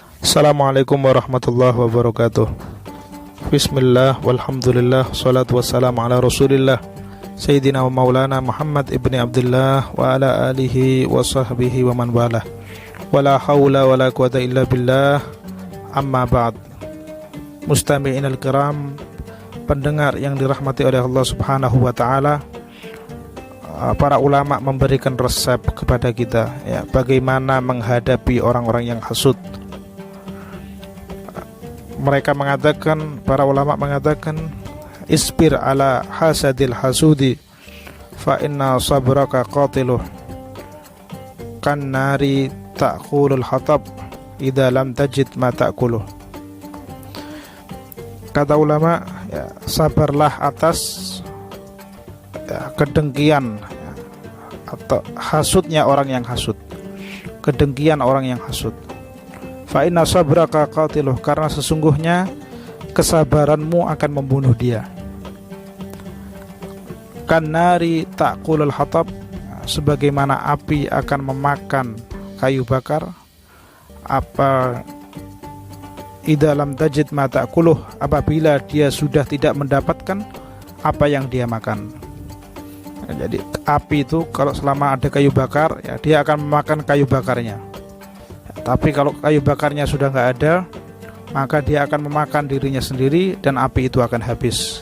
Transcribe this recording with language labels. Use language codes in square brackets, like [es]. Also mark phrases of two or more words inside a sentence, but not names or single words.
[ar] السلام عليكم ورحمة الله وبركاته. بسم الله، والحمد لله، الصلاة والسلام على رسول الله سيدنا ومولانا محمد بن عبد الله وعلى آله وصحبه ومن والاه. ولا حول ولا قوة إلا بالله. أما بعد. المستمعين الكرام, [id] pendengar yang dirahmati oleh Allah [ar] سبحانه وتعالى, [id] para ulama memberikan resep kepada kita ya, bagaimana menghadapi orang-orang yang hasud. Mereka mengatakan, para ulama mengatakan, [ar] اصبر على حسد الحسود فإن صبرك قاتله كالنار تأكل الحطب إذا لم تجد ما تأكله. [id] Kata ulama ya, sabarlah atas ya, kedengkian ya, atau hasudnya orang yang hasud, kedengkian orang yang hasud. [ar] فإن صبرك قاتله, [id] karena sesungguhnya kesabaranmu akan membunuh dia. [ar] كالنار تأكل الحطب, [id] sebagaimana api akan memakan kayu bakar. [ar] Apa إذا لم تجد ما تأكله, [id] apabila dia sudah tidak mendapatkan apa yang dia makan. Jadi api itu kalau selama ada kayu bakar ya, dia akan memakan kayu bakarnya. Tapi kalau kayu bakarnya sudah nggak ada, maka dia akan memakan dirinya sendiri dan api itu akan habis.